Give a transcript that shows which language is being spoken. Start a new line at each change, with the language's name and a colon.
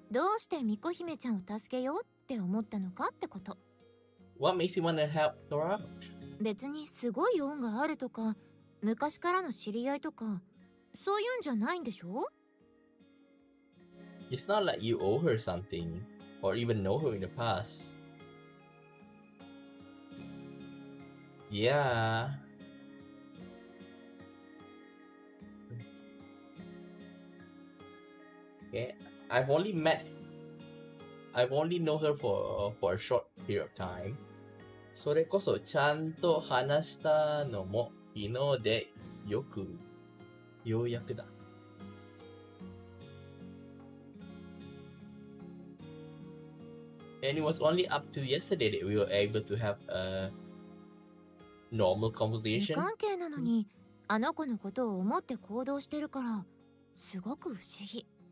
Japanese: どうしてみこ姫ちゃんを助けようって思ったのかってこと。
English: what makes you want to help her out?
Japanese: 別にすごい恩があるとか、昔からの知り合いとか、そういうんじゃないんでしょ？
English: It's not like you owe her something or even know her in the past. Yeah. Okay. I've only known her for a short period of time.
Japanese: それこそちゃんと話したのも昨日でようやくだ。
English: And it was only up to yesterday that we were able to have a normal
Japanese: 無
English: conversation.
Japanese: 関係なのにあの子のことを思って行動してるからすごく不思議。